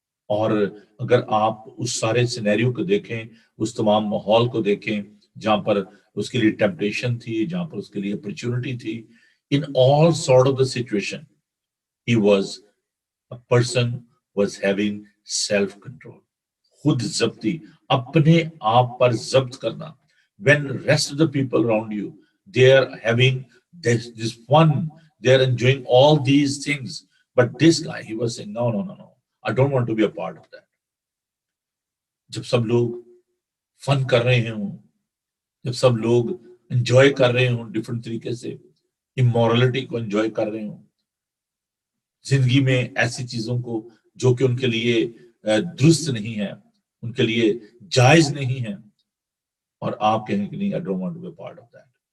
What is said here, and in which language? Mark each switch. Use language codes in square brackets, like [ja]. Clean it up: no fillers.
[ur] اور اگر آپ اس سارے سینیریو کو دیکھیں، اس تمام ماحول کو دیکھیں جہاں پر اس کے لیے ٹیمپٹیشن تھی، جہاں پر اس کے لیے اپرچونٹی تھی، [en] in all sort of the situation he was a person was having self control. [ur] خود ضبطی، اپنے آپ پر ضبط کرنا. [en] when rest of the people around you they are having this fun, they are enjoying all these things, but this guy he was saying no, I don't want to be a part of that. [ur] جب سب لوگ فن کر رہے ہوں، جب سب لوگ enjoy کر رہے ہوں ڈفرنٹ طریقے سے، امورلٹی کو انجوائے کر رہے ہوں، زندگی میں ایسی چیزوں کو جو کہ ان کے لیے درست نہیں ہے، ان کے لیے جائز نہیں ہے، اور آپ کہیں کہ نہیں [en] I don't want to be a part of that.